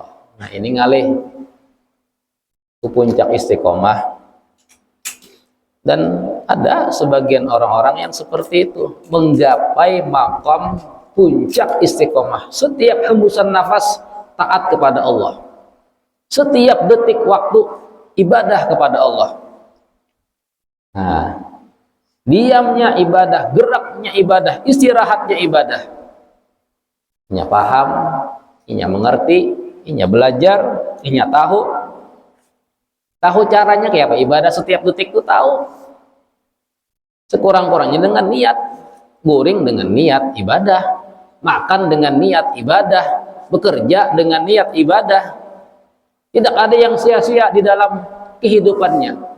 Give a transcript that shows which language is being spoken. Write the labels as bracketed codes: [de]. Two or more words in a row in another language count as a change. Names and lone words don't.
[bjn] Nah ini ngalih itu puncak istiqomah. [id] Dan ada sebagian orang-orang yang seperti itu, menggapai maqam puncak istiqomah. Setiap hembusan nafas taat kepada Allah, setiap detik waktu ibadah kepada Allah. Nah, diamnya ibadah, geraknya ibadah, istirahatnya ibadah. [bjn] Inya paham, inya mengerti, inya belajar, inya tahu caranya kayak apa ibadah setiap detik itu tahu. [id] Sekurang-kurangnya dengan niat, guring dengan niat ibadah, makan dengan niat ibadah, bekerja dengan niat ibadah. Tidak ada yang sia-sia di dalam kehidupannya.